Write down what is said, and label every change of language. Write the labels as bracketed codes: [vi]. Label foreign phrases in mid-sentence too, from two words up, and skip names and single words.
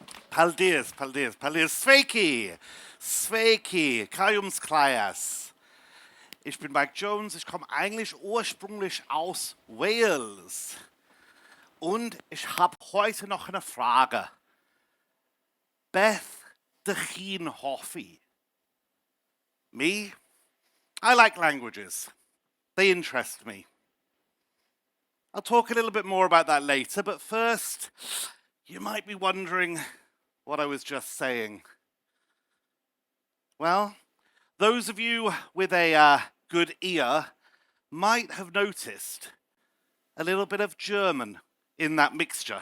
[lv] Paldies, paldies, paldies. Sveiki! Sveiki! Kajums Klaias. [de] Ich bin Mike Jones, ich komme eigentlich ursprünglich aus Wales. Und ich habe heute noch eine Frage. [cy] Beth de chi'n hoffi? [en] Me? I like languages. They interest me. I'll talk a little bit more about that later, but first, you might be wondering what I was just saying. Well, those of you with a good ear might have noticed a little bit of German in that mixture.